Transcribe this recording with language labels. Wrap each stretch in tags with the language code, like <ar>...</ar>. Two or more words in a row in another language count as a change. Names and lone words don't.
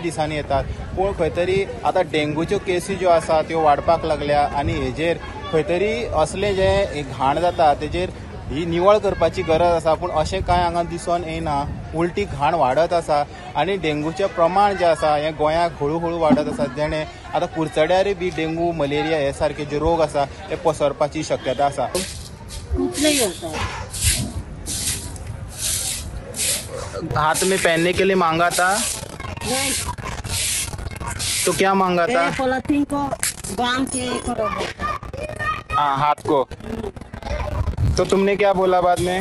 <kok>दिसांनी येतात पूण खंय तरी आतां डेंगूच्यो केसी ज्यो आसा त्यो वाडपाक लागल्या आनी हेजेर खंय तरी असलें जें घाण जाता तेजेर ही निवळ करपाची गरज आसा पूण अशें कांय हांगा दिसून येना उलटी घाण वाडत आसा आनी डेंगूचें प्रमाण जें आसा हें गोंयाक हळू हळू वाडत आसा जेणे आतां कुडचड्यारय बी डेंगू मलेरिया हे सारके जे रोग आसा ते पसरपाची शक्यता आसा.</kok> <hi>हाथ में पहनने के लिए मांगा था तो क्या मांगा था पॉलिथीन को बांध के करो हाँ हाथ को तो तुमने क्या बोला बाद में</hi>